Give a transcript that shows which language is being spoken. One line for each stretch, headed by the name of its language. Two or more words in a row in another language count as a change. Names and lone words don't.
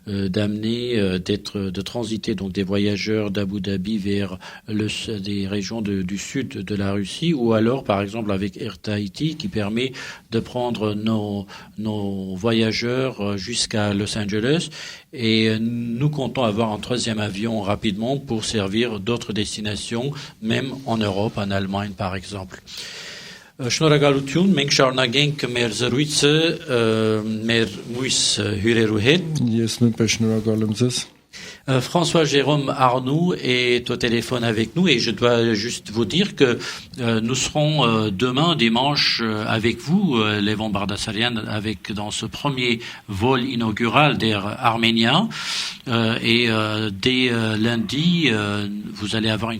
French: transiter donc des voyageurs d'Abu Dhabi vers des régions du sud de la Russie, ou alors par exemple avec Air-Tahiti qui permet de prendre nos voyageurs jusqu'à Los Angeles, et nous comptons avoir un troisième avion rapidement pour servir d'autres destinations, même en Europe, en Allemagne par exemple.
Armenian: Շնորհակալություն, մենք շարունակենք մեր զրույցը մեր մյուս հյուրերու հետ։ Ես նույնպես շնորհակալ եմ ձեզ։
French: François Jérôme Arnoux est au téléphone avec nous, et je dois juste vous dire que nous serons demain dimanche avec vous, Levon Bardasarian, dans ce premier vol inaugural d'Air Arménien, et dès lundi vous allez avoir une